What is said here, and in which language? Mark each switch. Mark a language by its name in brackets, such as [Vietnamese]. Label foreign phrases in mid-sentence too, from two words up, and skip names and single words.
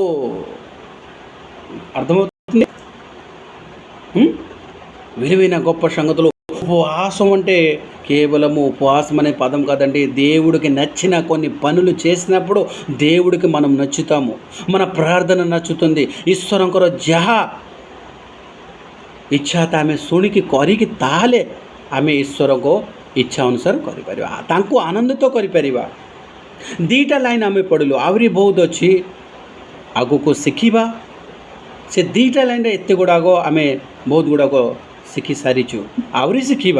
[Telugu] అర్థమవుతుంది? విలువైన గొప్ప సంగతులు. ఉపవాసం అంటే కేవలము ఉపవాసం అనే పదం కాదండి. దేవుడికి నచ్చిన కొన్ని పనులు చేసినప్పుడు దేవుడికి మనం నచ్చుతాము. మన ప్రార్థన నచ్చుతుంది. [Odia] ଈଶ୍ୱରଙ୍କ କର ଯାହା ଇଚ୍ଛା ତ ଆମେ ଶୁଣିକି କରିକି ତାହେଲେ ଆମେ ଈଶ୍ୱରଙ୍କ ଇଚ୍ଛା ଅନୁସାରେ କରିପାରିବା, ତାଙ୍କୁ ଆନନ୍ଦିତ କରିପାରିବା। ଦୁଇଟା ଲାଇନ୍ ଆମେ ପଢ଼ିଲୁ, ଆହୁରି ବହୁତ ଅଛି ଆଗକୁ ଶିଖିବା। ସେ ଦୁଇଟା ଲାଇନ୍ରେ ଏତେ ଗୁଡ଼ାକ ଆମେ ବହୁତ ଗୁଡ଼ାକ ଶିଖି ସାରିଛୁ, ଆହୁରି ଶିଖିବା।